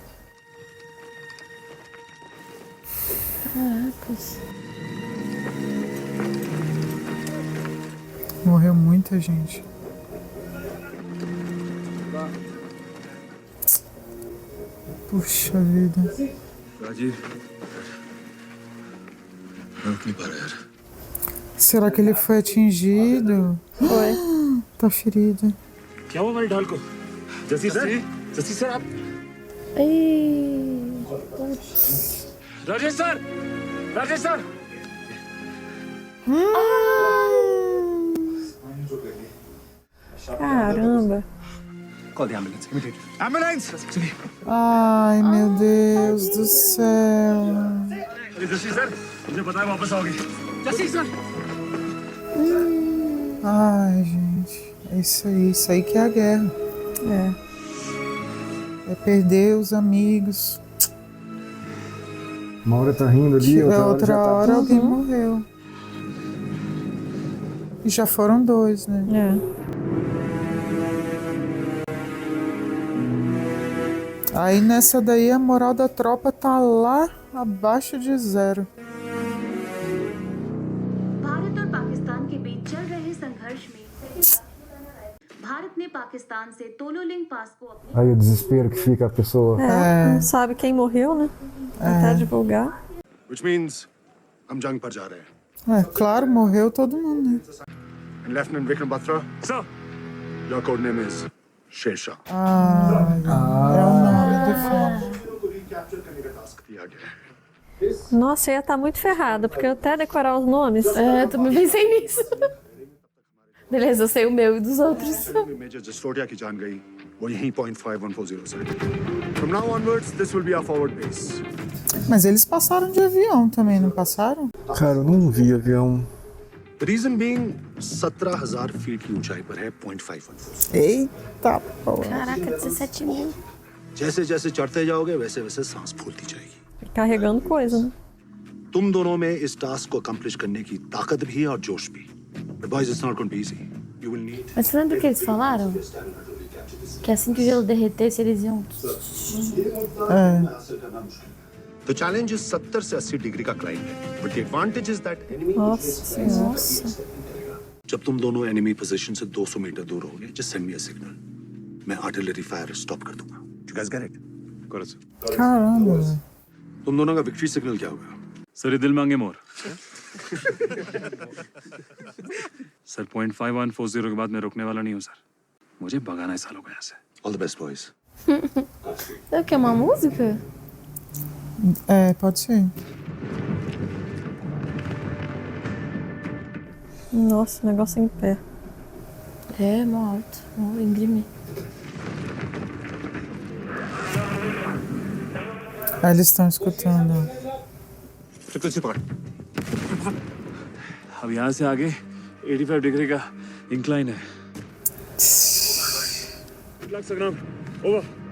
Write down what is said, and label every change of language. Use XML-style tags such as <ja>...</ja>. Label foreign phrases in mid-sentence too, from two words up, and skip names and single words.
<pt>Caracas. Morreu muita gente. Puxa vida.</pt> <hi>राजीव मैं रुक नहीं पा रहा यार</hi> <pt>Será que ele foi atingido? Foi. Tá ferido.</pt> <hi>क्या हुआ हमारे ढाल को? जसी सर आप राजेश सर</hi> <pt>Caramba.</pt> <en>Call the ambulance immediately. Ambulance!</en> <pt>Ai, meu Deus do céu.</pt> <hi>जसी सर मुझे पता है वापस आओगे जसी सर</hi> <pt>Ai, gente. É isso aí que é a guerra. É perder os amigos. Uma hora tá rindo ali, Outra já tá... hora alguém morreu. E já foram 2, né? Aí nessa daí a moral da tropa tá lá abaixo de 0.</pt> <hi>भारत और पाकिस्तान के बीच चल रहे संघर्ष में भारत ने पाकिस्तान से तोलोलिंग पास को अपनी</hi> <pt>Aí o desespero que fica a pessoa. Não sabe quem morreu, né? Tentar divulgar.</pt> <en>Which means</en> <hi>हम जंग पर जा रहे हैं.</hi> <pt>É, claro, morreu todo mundo, né?</pt> <en>And Lieutenant Vikram Batra, sir, your code name is Shersha.</en> <pt>É o nome do filme.</pt> <hi>दिया गया है.</hi> <pt>Nossa, eu ia estar muito ferrada, porque eu até decorar os nomes. É, eu também pensei nisso. Beleza, eu sei o meu e dos outros.</pt> <hi>Major Jastoria की जान गई. वो यहीं 0.5140 से.</hi> <en>From now onwards, this will be our forward base.</en> <pt>Mas eles passaram de avião também, não passaram? Cara, eu não vi avião.</pt> <en>The reason being 17,000 feet</en> <hi>की ऊंचाई पर है 0.5140.</hi> <pt>Eita porra. Caraca, 17 mil.</pt> <hi>जैसे जैसे चढ़ते जाओगे वैसे वैसे सांस फूलती जाएगी.</hi> <pt>Carregando coisa, né?</pt> <hi>तुम दोनों में इस टास्क को अकम्प्लिश करने की ताकत भी है और जोश भी.</hi> <en>But boys, it's not going to be easy. You will need.</en> <pt>Mas você lembra o que eles falaram? Que assim que o gelo derretesse, eles iam...</pt> <en>The challenge is</en> <hi>70 से 80 डिग्री का क्लाइंब है.</hi> <en>But the advantage is that enemy.</en> <pt>Nossa.</pt> <hi>जब तुम दोनों</hi> <en>enemy position</en> <hi>से 200 मीटर दूर होगे,</hi> <en>just send me a signal.</en> <hi>मैं</hi> <en>artillery fire stop</en> <hi>कर दूंगा.</hi> <en>You guys get it? Got it, sir.</en> <pt>Caramba, velho.</pt> <hi>तुम दोनों का</hi> <en>victory signal</en> <hi>क्या होगा? सर ये दिल मांगे मोर सर 0.5140 के बाद मैं रुकने वाला नहीं हूँ सर मुझे भगाना है सालों को यहाँ से</hi> <en>All the best, boys.</en> <pt>Sabe o que é uma música? É, pode ser. Nossa, o negócio em pé. É, mó alto, mó íngreme. Aí eles estão escutando.</pt> <hi>अब यहाँ से आगे 85 डिग्री का इंक्लाइन है</hi> <en>Good luck, Sangram. Over.</en>